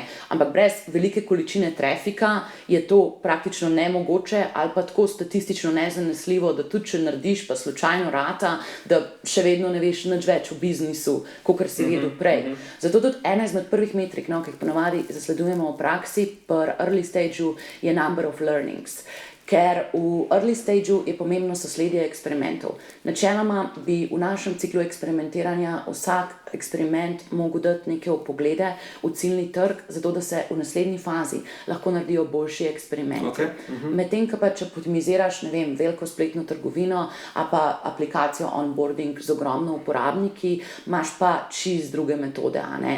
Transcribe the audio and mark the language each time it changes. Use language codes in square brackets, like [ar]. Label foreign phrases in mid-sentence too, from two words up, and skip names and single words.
[sl] Ampak brez velike količine trafika je to praktično nemogoče ali pa tako statistično nezanesljivo, da tudi če narediš pa slučajno rata, da še vedno ne veš nič več v biznisu, kakor si vedel prej. Zato tudi ena izmed prvih metrik, ki jih ponavadi zasledujemo v praksi pri [en] early stageu, [sl] je [en] number of learnings. [sl] Ker v [en] early stageu [sl] je pomembno sosledje eksperimentov. Načeloma bi v našem ciklu eksperimentiranja vsak eksperiment mogel dati neke vpoglede v ciljni trg, zato da se v naslednji fazi lahko naredijo boljši eksperimenti. Medtem, ko pa če optimiziraš, ne vem, veliko spletno trgovino ali pa aplikacijo onboarding z ogromno uporabniki, imaš pa čisto druge metode, a ne?